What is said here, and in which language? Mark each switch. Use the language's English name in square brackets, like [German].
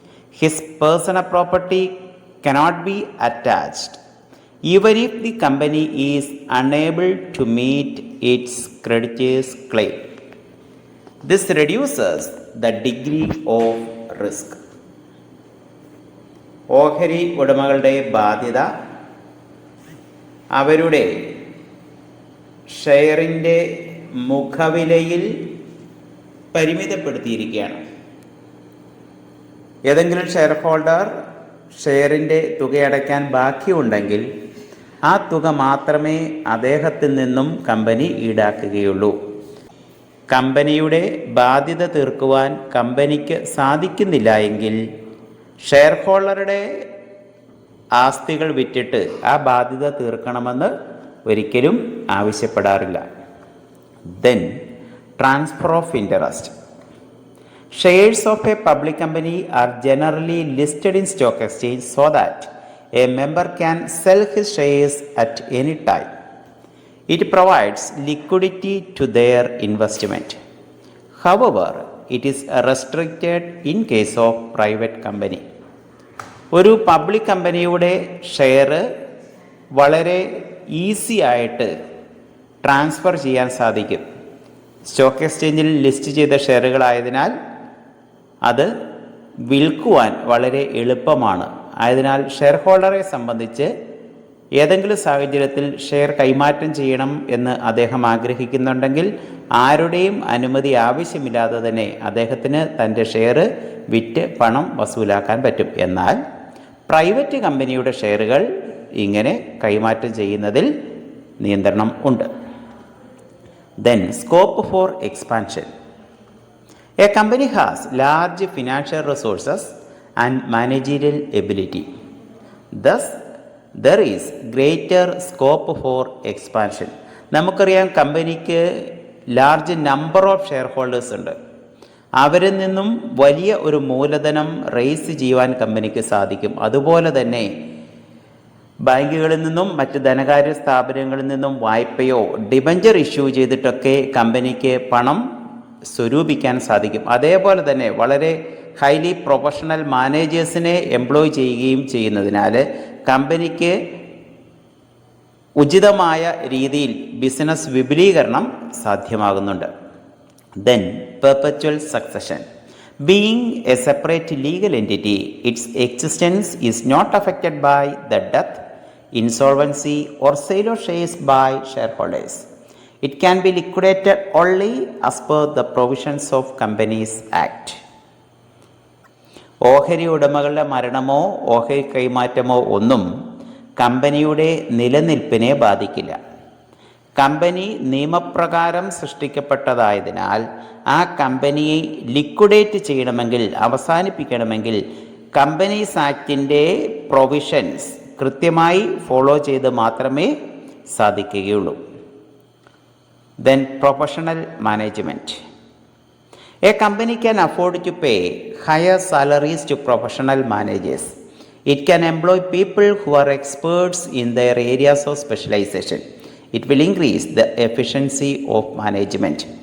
[English] His personal property cannot be attached even if the company is unable to meet its creditors' claim. This reduces the degree of risk. [Malayalam] ഓഹരി ഉടമകളുടെ ബാധ്യത അവരുടെ ഷെയറിൻ്റെ മുഖവിലയിൽ പരിമിതപ്പെടുത്തിയിരിക്കുകയാണ്. ഏതെങ്കിലും share holder ഷെയറിൻ്റെ തുകയടയ്ക്കാൻ ബാക്കിയുണ്ടെങ്കിൽ ആ തുക മാത്രമേ അദ്ദേഹത്തിൽ നിന്നും കമ്പനി ഈടാക്കുകയുള്ളൂ. കമ്പനിയുടെ ബാധ്യത തീർക്കുവാൻ കമ്പനിക്ക് സാധിക്കുന്നില്ല എങ്കിൽ ഷെയർ ഹോൾഡറുടെ ആസ്തികൾ വിറ്റിട്ട് ആ ബാധ്യത തീർക്കണമെന്ന് ഒരിക്കലും ആവശ്യപ്പെടാറില്ല. [English] Then transfer of interest. Shares of a public company are generally listed in stock exchange so that a member can sell his shares at any time. It provides liquidity to their investment. However, it is restricted in case of private company. [Malayalam] ഒരു public കമ്പനിയുടെ share വളരെ easy ആയിട്ട് transfer ചെയ്യാൻ സാധിക്കും. Stock എക്സ്ചേഞ്ചിൽ list ചെയ്ത ഷെയറുകളായതിനാൽ അത് വിൽക്കുവാൻ വളരെ എളുപ്പമാണ്. ആയതിനാൽ ഷെയർ ഹോൾഡറെ സംബന്ധിച്ച് ഏതെങ്കിലും സാഹചര്യത്തിൽ ഷെയർ കൈമാറ്റം ചെയ്യണം എന്ന് അദ്ദേഹം ആഗ്രഹിക്കുന്നുണ്ടെങ്കിൽ ആരുടെയും അനുമതി ആവശ്യമില്ലാതെ തന്നെ അദ്ദേഹത്തിന് തൻ്റെ ഷെയർ വിറ്റ് പണം വസൂലാക്കാൻ പറ്റും. എന്നാൽ പ്രൈവറ്റ് കമ്പനിയുടെ ഷെയറുകൾ ഇങ്ങനെ കൈമാറ്റം ചെയ്യുന്നതിൽ നിയന്ത്രണം ഉണ്ട്. [English] Then scope for expansion. A company has large financial resources and managerial ability. Thus, there is greater scope for expansion. [Malayalam] നമുക്കറിയാം കമ്പനിക്ക് [English] large number of shareholders [Malayalam] ഉണ്ട്. അവരിൽ നിന്നും വലിയ ഒരു മൂലധനം റേസ് ചെയ്യുവാൻ കമ്പനിക്ക് സാധിക്കും. അതുപോലെ തന്നെ ബാങ്കുകളിൽ നിന്നും മറ്റ് ധനകാര്യ സ്ഥാപനങ്ങളിൽ നിന്നും വായ്പയോ ഡിബഞ്ചർ ഇഷ്യൂ ചെയ്തിട്ടൊക്കെ കമ്പനിക്ക് പണം സ്വരൂപിക്കാൻ സാധിക്കും. അതേപോലെ തന്നെ വളരെ ഹൈലി പ്രൊഫഷണൽ മാനേജേഴ്സിനെ എംപ്ലോയ് ചെയ്യുകയും ചെയ്യുന്നതിനാൽ കമ്പനിക്ക് ഉചിതമായ രീതിയിൽ ബിസിനസ് വിപുലീകരണം സാധ്യമാകുന്നുണ്ട്. [English] Then perpetual succession. Being a separate legal entity, its existence is not affected by the death, insolvency or sale of shares by shareholders. It can be liquidated only as per the provisions of Companies Act. [Malayalam] ഓഹരി ഉടമകളുടെ മരണമോ ഓഹരി കൈമാറ്റമോ ഒന്നും കമ്പനിയുടെ നിലനിൽപ്പിനെ ബാധിക്കില്ല. Company നിയമപ്രകാരം സൃഷ്ടിക്കപ്പെട്ടതായതിനാൽ ആ കമ്പനിയെ ലിക്വിഡേറ്റ് ചെയ്യണമെങ്കിൽ, അവസാനിപ്പിക്കണമെങ്കിൽ കമ്പനീസ് ആക്ടിൻ്റെ പ്രൊവിഷൻസ് കൃത്യമായി ഫോളോ ചെയ്ത് മാത്രമേ സാധിക്കുകയുള്ളൂ. [English] Then professional management. A company can afford to pay higher salaries to professional managers It can employ people who are experts in their areas of specialization. It will increase the efficiency of management.